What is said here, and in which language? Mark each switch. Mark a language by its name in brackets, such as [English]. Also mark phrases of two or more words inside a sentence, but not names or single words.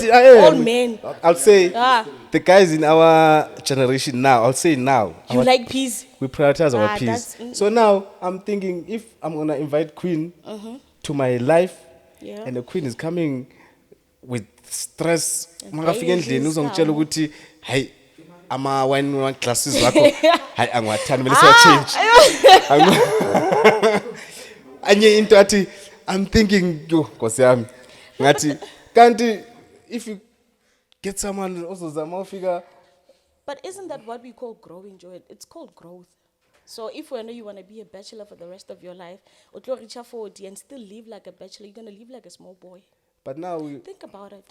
[English] here. All men. I'll say Ah. the guys in our generation now. I'll say now. You like peace. We prioritize our Ah, peace. that's- So now I'm thinking if I'm gonna invite Queen to my life, Yeah. and the Queen is coming with stress, And [Zulu] makafika baby, endlini uzongitshela Samu. ukuthi hayi ama [English] wine glasses [Zulu] wakho hayi angiwathandi mele siwa change. Anye into athi [English] I'm thinking [Zulu] yo Nkosi yami ngathi kanti [English] if you get someone also [Zulu] zama ufika. [English] But isn't that what we call growing, Joy? It's called growth. So if we know you want to be a bachelor for the rest of your life, or to reach 40 and still live like a bachelor, you're going to live like a small boy. But now Think about it.